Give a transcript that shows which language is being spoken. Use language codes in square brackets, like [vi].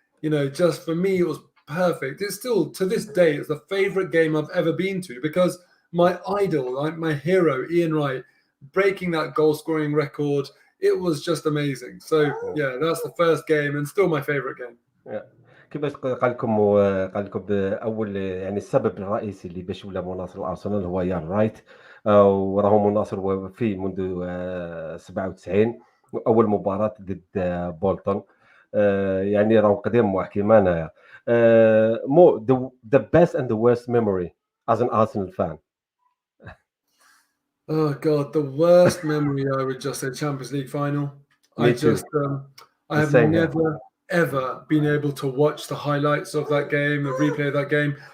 [en] Just for me, it was perfect. It's still, to this day, it's the favorite game I've ever been to because my idol, like my hero, Ian Wright, breaking that goal scoring record, it was just amazing. So, yeah, that's the first game and still my favorite game. Yeah. [ar] كيفاش قال لكم اول يعني السبب الرئيسي اللي باش ولا مناصر الارسنال هو يان رايت. وراهو مناصر وفي منذ 97 اول مباراه ضد بولتون. يعني راهو قديم واحد انايا. [en] مو the best and the worst memory as an Arsenal fan. Oh God, the worst memory I would just say Champions League final. Me too. I have never ever been able to watch the highlights of that game, the replay of that game.